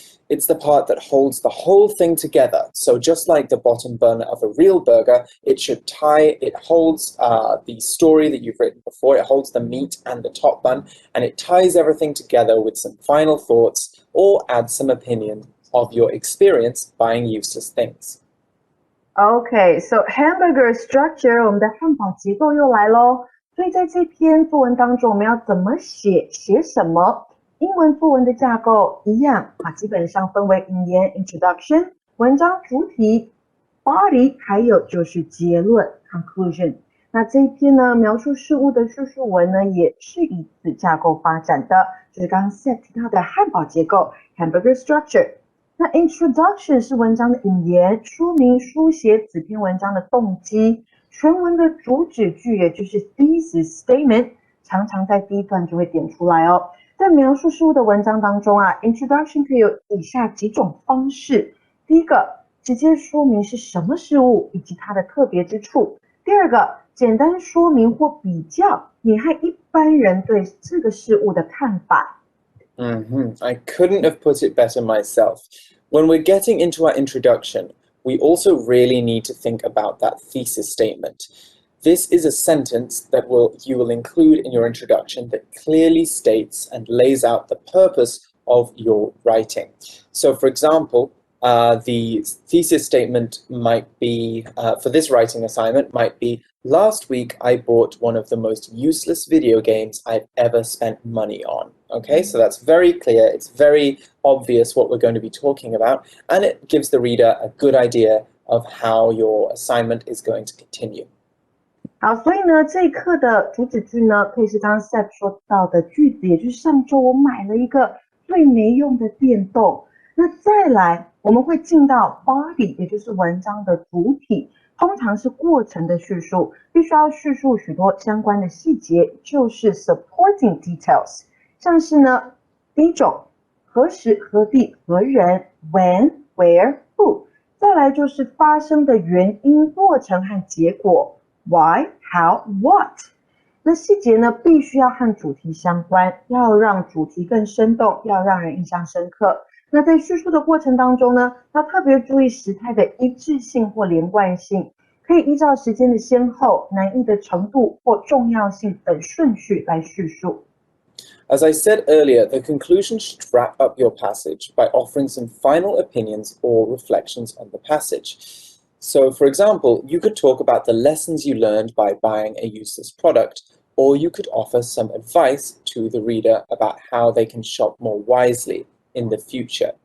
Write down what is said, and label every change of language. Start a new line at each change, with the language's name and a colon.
English: It's the part that holds the whole thing together. So just like the bottom bun of a real burger, it holds the story that you've written before, it holds the meat and the top bun, and it ties everything together with some final thoughts or adds some opinion of your experience buying useless things.
Chinese: Okay, so Hamburger Structure， 我们的汉堡结构又来咯。所以在这篇作文当中，我们要怎么写什么？英文作文的架构一样基本上分为引言 Introduction、文章主体 Body， 还有就是结论 Conclusion。那这一篇呢，描述事物的叙述文呢，也是以此架构发展的，就是刚刚 Seth 提到的汉堡结构 Hamburger Structure。那 Introduction 是文章的引言，说明书写此篇文章的动机。全文的主旨句，也就是 Thesis Statement， 常常在第一段就会点出来哦。在描述事物的文章当中Introduction 可以有以下几种方式。第一个，直接说明是什么事物以及它的特别之处。第二个，简单说明或比较你和一般人对这个事物的看法。
English: I couldn't have put it better myself. When we're getting into our introduction, we also really need to think about that thesis statement. This is a sentence that you will include in your introduction that clearly states and lays out the purpose of your writing. So, for example, the thesis statement might be, for this writing assignment, might be, last week I bought one of the most useless video games I've ever spent money on. Okay, so that's very clear, it's very obvious what we're going to be talking about, and it gives the reader a good idea of how your assignment is going to continue.
Chinese: 好，所以呢，这一课的主旨句呢，可以是刚刚 Seth 说到的句子，也就是上周我买了一个最没用的电动。那再来，我们会进到 body， 也就是文章的主体，通常是过程的叙述，必须要叙述许多相关的细节，就是 supporting details。像是呢，第一种，何时、何地、何人
English: when, where, who。
Chinese: 再来就是发生的原因、过程和结果
English: why, how, what。
Chinese: 那细节呢，必须要和主题相关，要让主题更生动，要让人印象深刻。那在叙述的过程当中呢，要特别注意时态的一致性或连贯性，可以依照时间的先后、难易的程度或重要性等顺序来叙述。
English: As I said earlier, the conclusion should wrap up your passage by offering some final opinions or reflections on the passage. So, for example, you could talk about the lessons you learned by buying a useless product, or you could offer some advice to the reader about how they can shop more wisely in the future.